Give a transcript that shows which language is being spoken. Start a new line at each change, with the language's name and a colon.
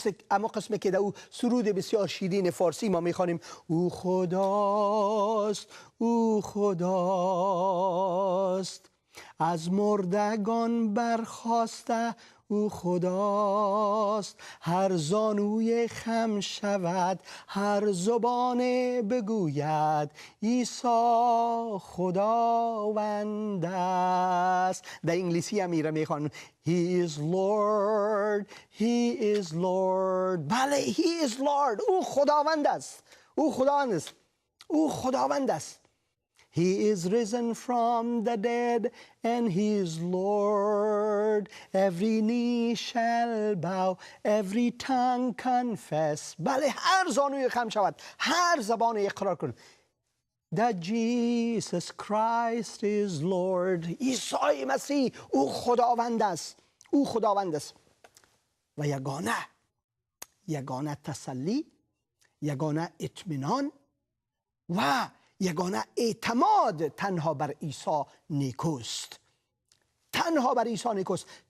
Persian: اما قسمی که در او سرود بسیار شیرین فارسی ما میخوانیم، او خداست، او خداست، از مردگان برخاسته، او خداست. هر زانوی خم شود، هر زبان بگوید عیسی خداوند است. در انگلیسی هم میره میخوان
English: He is Lord, He is Lord. بله، He is Lord.
Persian: او خداوند است، او خداوند است، او خداوند است.
English: He is risen from the dead and He is Lord. Every knee shall bow, every tongue confess.
Persian: بله، هر زانوی خم شود، هر زبان اقرار کن
English: that Jesus Christ is Lord.
Persian: عیسی مسیح او خداوند است، او خداوند است. و یگانه تسلی، یگانه اطمینان و یگانه اعتماد تنها بر عیسی نیکوست. تنها بر عیسی نیکوست.